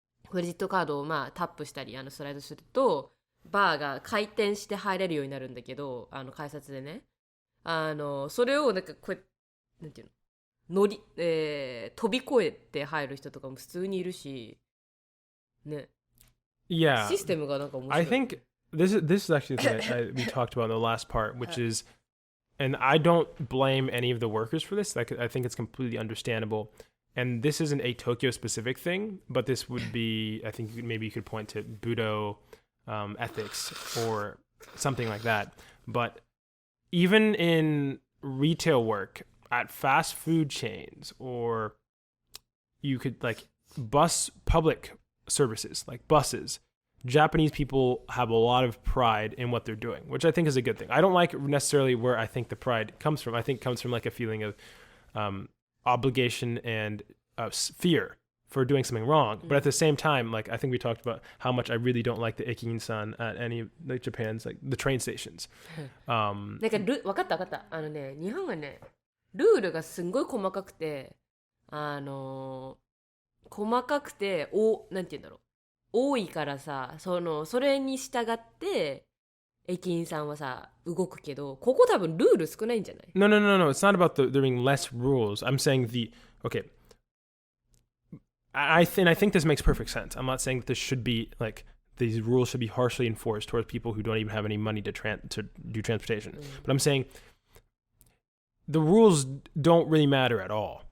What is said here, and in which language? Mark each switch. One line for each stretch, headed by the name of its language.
Japanese: クレジットカードをタップしたりスライドするとバーが回転して入れるようになるんだけど改札でねそれをなんかこうなんていうの飛び越えて入る人とかも普通にいるしね
English: Yeah.
Japanese: システムがなんか面白い
English: I think this is actually the thing we talked about in the last part, which is, and I don't blame any of the workers for this. I think it's completely understandable. And this isn't a Tokyo specific thing, but this would be, I think maybe you could point to Budo ethics or something like that. But even in retail work at fast food chains, or you could like public services like buses, Japanese people have a lot of pride in what they're doing, which I think is a good thing. I don't like necessarily where I think the pride comes from. I think it comes from like a feeling of obligation and fear for doing something wrong. But at the same time, like I think we talked about how much I really don't like the Ekin-san at any like Japan's like the train stations.
Japanese: なんか分かった分かった。日本はね、ルールがすんごい細かくて、細かくて、なんて言うんだろう。多いからさ、それに従って、駅員さんはさ、動くけど、ここ多分ルール少ないんじゃない？
English: No. It's not about there being less rules. I'm saying okay. I think this makes perfect sense. I'm not saying that this should be like these rules should be harshly enforced towards people who don't even have any money to do transportation. But I'm saying the rules don't really matter at all.